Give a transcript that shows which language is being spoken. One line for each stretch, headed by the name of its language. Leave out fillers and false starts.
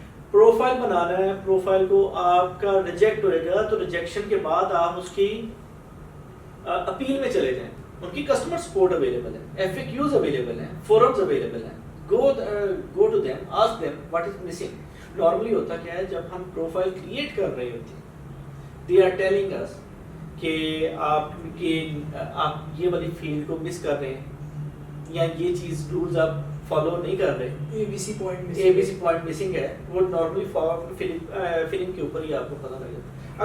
Urdu: Profile بنانا ہے, profile کو آپ کا ریجیکٹ ہوئے گا تو ریجیکشن کے بعد آپ اس کی اپیل میں چلے جائیں. ان کی کسٹمر سپورٹ اویلیبل ہے, FAQs اویلیبل ہیں, فورمز اویلیبل ہیں.
English: go to them, ask them what is missing.
Urdu: Normally ہوتا کیا ہے, جب ہم پروفائل کریٹ کر رہے ہوتے ہیں
English: they are telling us
Urdu: کہ آپ یہ والی فیلڈ کو مس کر رہے ہیں, یا یہ چیز رولز آپ فالو نہیں کر رہے, ABC پوائنٹ مسنگ ہے. وہ نارملی فلنگ کے اوپر ہی آپ کو پتہ لگ جاتا.